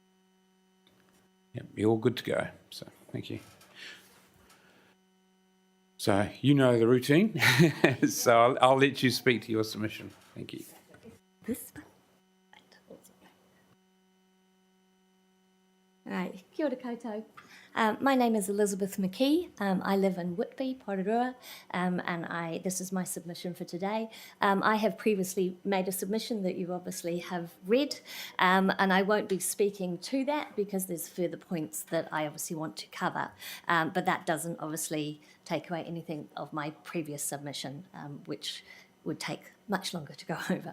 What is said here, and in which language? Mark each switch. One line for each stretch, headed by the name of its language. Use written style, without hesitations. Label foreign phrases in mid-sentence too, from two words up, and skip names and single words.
English: Yep, you're all good to go. So, thank you. So you know the routine. So I'll let you speak to your submission. Thank you. This one. Right,
Māori: kia ora koutou.
English: My name is Elizabeth McKee. I live in Whitby, Porirua, and this is my submission for today. I have previously made a submission that you obviously have read, and I won't be speaking to that because there's further points that I obviously want to cover, but that doesn't obviously take away anything of my previous submission, which would take much longer to go over.